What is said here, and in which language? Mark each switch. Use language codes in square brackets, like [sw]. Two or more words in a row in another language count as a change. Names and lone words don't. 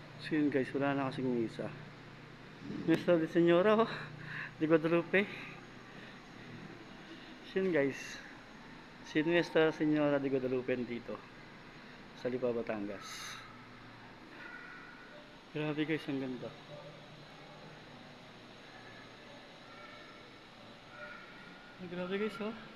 [tl] So yun guys, wala na kasing misa. Nuestra de Señora de Guadalupe. So yun guys, si Nuestra Señora de Guadalupe dito sa Lipa, Batangas. Grabe guys, ang ganda. Grabe guys, oh.